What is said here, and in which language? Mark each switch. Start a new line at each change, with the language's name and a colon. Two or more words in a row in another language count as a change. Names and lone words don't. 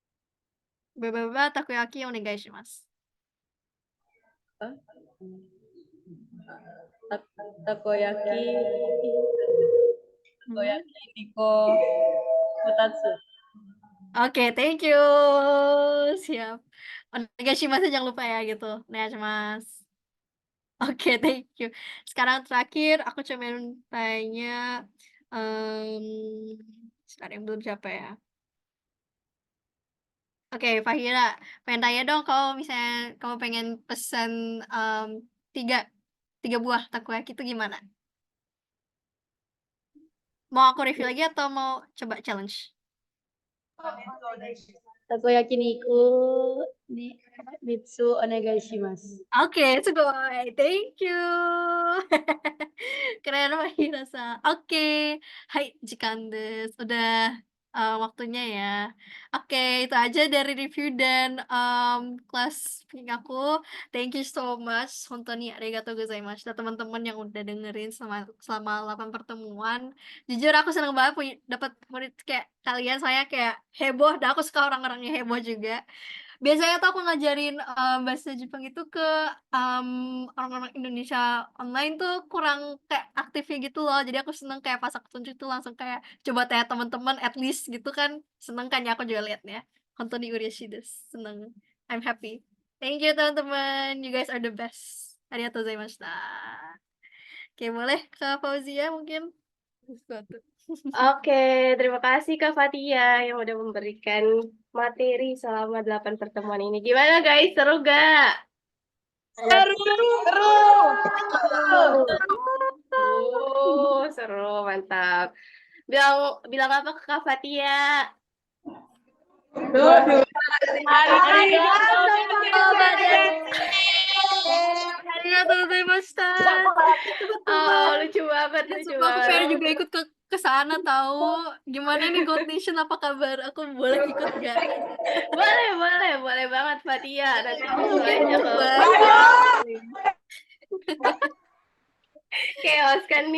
Japanese: Bapak たこ焼きお願いします. Hah? takoyaki, Hmm. たこ焼き、二個、二つ.
English: Oke, thank you.
Indonesian: Siap. Onegaishimasu jangan lupa ya gitu. Onegaishimasu. Oke,
English: thank you.
Indonesian: Sekarang terakhir aku cuman tanya, sebentar yang belum siapa ya? Oke, Fahira, pengen tanya dong kalau misalnya kamu pengen pesen, 3 3 buah takoyaki itu gimana? Mau aku review lagi atau mau coba challenge?
Japanese: たこ焼き二個、三つお願いします. Oke, sugoi.
English: Thank you.
Indonesian: Keren Fahira-san. Oke.
Japanese: Hai, 時間です.
Indonesian: Udah waktunya ya. Oke, itu aja dari review dan kelas speaking aku.
English: Thank you so much.
Japanese: 本当にありがとうございました
Indonesian: teman-teman yang udah dengerin selama 8 pertemuan. Jujur aku seneng banget dapat murid kayak kalian, saya kayak heboh dan aku suka orang-orangnya heboh juga. Biasanya tuh aku ngajarin bahasa Jepang itu ke orang-orang Indonesia online tuh kurang kayak aktifnya gitu loh. Jadi aku seneng kayak pas aku tunjuk tuh langsung kayak coba tanya teman-teman
English: at least
Indonesian: gitu kan. Seneng kan ya aku juga liatnya.
Japanese: 本当に嬉しいです.
English: Seneng. I'm happy. Thank you teman-teman. You guys are the best.
Japanese: ありがとうございました.
Indonesian: Oke, boleh ke Fauzia mungkin sesuatu. Oke, terima kasih Kak Fatia yang udah memberikan materi selama 8 pertemuan ini. Gimana guys, seru gak? Seru. Seru, mantap. Bilang bilang apa ke Kak Fatia?
Japanese: ありがとうございました.
Indonesian: Oh, lucu banget, Ya, lucu sumpah aku pengen banget. juga ikut ke sana tahu. Gimana nih Gold Nation, apa kabar? Aku boleh ikut gak? Boleh banget Fatia. Nanti aku aja ke chaos kan nih.